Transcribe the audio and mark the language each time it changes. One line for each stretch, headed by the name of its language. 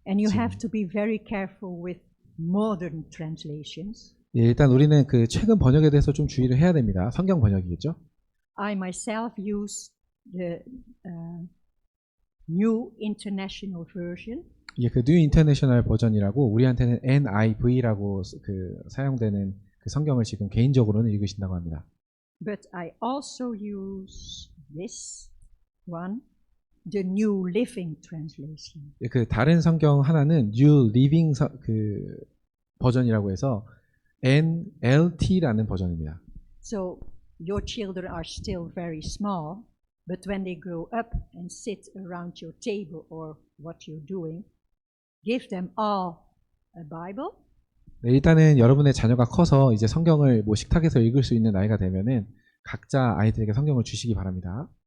English: And you have to be very careful with modern translations.
Korean: 예, 일단 우리는 그 최근 번역에 대해서 좀 주의를 해야 됩니다. 성경 번역이겠죠?
English: I myself use the New International Version.
Korean: 예, 그 New International 버전이라고 우리한테는 NIV라고 사용되는 그 성경을 지금 개인적으로는 읽으신다고 합니다.
English: But I also use this one, the New Living Translation.
Korean: 예, 그 다른 성경 하나는 New Living 버전이라고 해서 NLT라는 버전입니다.
English: So your children are still very small, but when they grow up and sit around your table or what you're doing, give them all a Bible.
Korean: 네, 일단은 여러분의 자녀가 커서 이제 성경을 식탁에서 읽을 수 있는 나이가 되면은 각자 아이들에게 성경을 주시기 바랍니다.